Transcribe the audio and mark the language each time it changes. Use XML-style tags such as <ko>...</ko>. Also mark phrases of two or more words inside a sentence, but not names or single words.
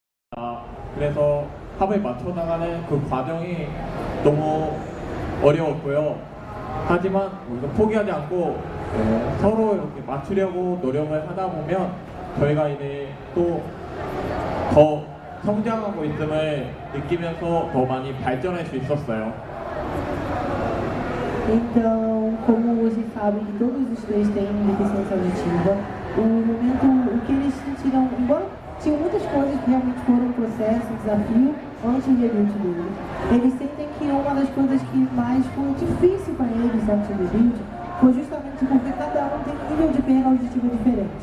<ko>그래서 합을 맞춰 나가는 그 과정이 너무 어려웠고요. 하지만 우리가 포기하지 않고 서로 이렇게 맞추려고 노력을 하다 보면 저희가 이제 또 더 성장하고 있음을 느끼면서 더 많이 발전할 수 있었어요.</ko> <pt>Então, como vocês sabem que todos os três têm deficiência auditiva, o que eles sentiram, embora tinham muitas coisas que realmente foram um processo, um desafio antes do debut deles, eles sentem que uma das coisas que mais foi difícil para eles antes do debut foi justamente porque cada um tem um nível de perda auditiva diferente.</pt>